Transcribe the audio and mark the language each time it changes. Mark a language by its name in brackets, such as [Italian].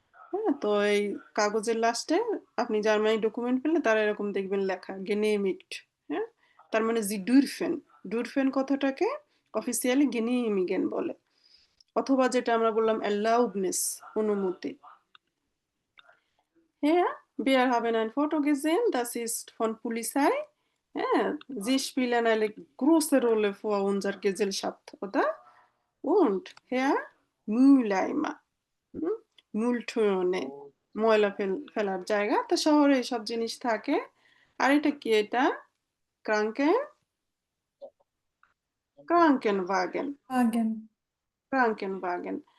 [Bangla] হ্যাঁ, তো এই কাগজের লাস্টে আপনি জার্মানি ডকুমেন্ট পেলে তারা এরকম দেখবেন লেখা গেনেমিক্ট। হ্যাঁ, তার মানে জি ডুরফেন, ডুরফেন কথাটাকে অফিসিয়ালি গেনিমিগেন বলে, অথবা যেটা আমরা বললাম অ্যালাউডনেস, অনুমতি। [German] হ্যাঁ, wir haben ein Foto gesehen, das ist von Polizei. Ja, sie spielen eine große Rolle für unsere Gesellschaft, oder? Und Herr Mülleimer, [Bangla] হুম, মূলঠনে ময়লা ফেলার জায়গা, তো শহরে এসব জিনিস থাকে। আর এটা কি, এটা ক্রাঙ্কেন ক্রাঙ্কেন ওয়াগেন, ক্রাঙ্কেন ওয়াগেন।